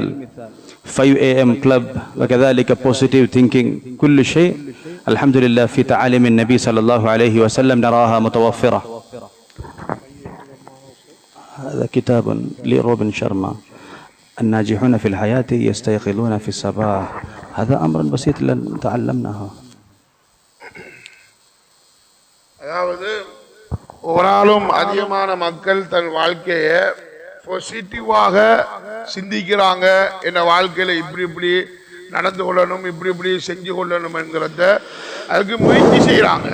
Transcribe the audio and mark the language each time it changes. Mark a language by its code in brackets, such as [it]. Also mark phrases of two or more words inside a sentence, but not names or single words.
[en] 5 AM club [ar] وكذلك [en] positive thinking [ar] كل شيء الحمد لله في تعاليم النبي صلى الله عليه وسلم نراها متوفرة. هذا كتاب لروبن شرما الناجحون في الحياة يستيقظون في الصباح. هذا أمر بسيط لن تعلمناه. [ta] அதாவது ஓராளும் அதிகமான மக்கள் தன் வாழ்க்கையை பாசிட்டிவாக சிந்திக்கிறாங்க. என்ன வாழ்க்கையில இப்படி இப்படி நடந்து கொள்ளணும், இப்படி இப்படி செஞ்சு கொள்ளணும் என்கிறத அதுக்கு முயற்சி செய்யறாங்க.